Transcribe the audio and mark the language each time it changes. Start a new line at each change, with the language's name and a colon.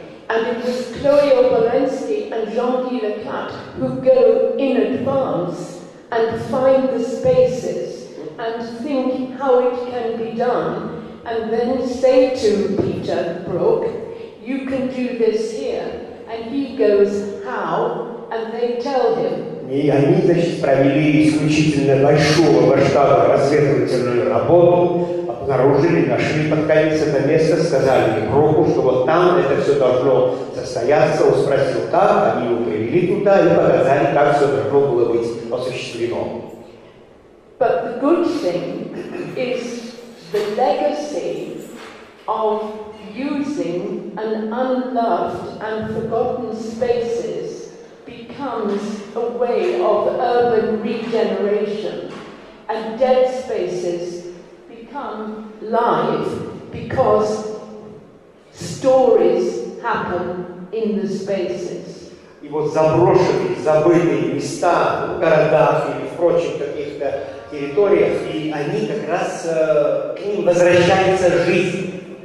English: And it was Chloe Obolensky and Jean-Guy Leclat who go in advance and find the spaces and think how it can be done, and then say to Peter Brook, you can do this here. And he goes, how? And they tell him.
Russian: И они, значит, провели исключительно большого масштаба разведывательную работу, обнаружили, нашли под конец это место, сказали Бруку, что вот там это все должно состояться. Он спросил, как, они его привели туда и показали, как все должно было быть осуществлено.
English: But the good thing is the legacy of using an unloved and forgotten spaces becomes a way of urban regeneration, and dead spaces become live because stories happen in the spaces.
Russian: И вот заброшенные, забытые места в городах или в прочих каких-то территориях, и они как раз к ним возвращается жизнь.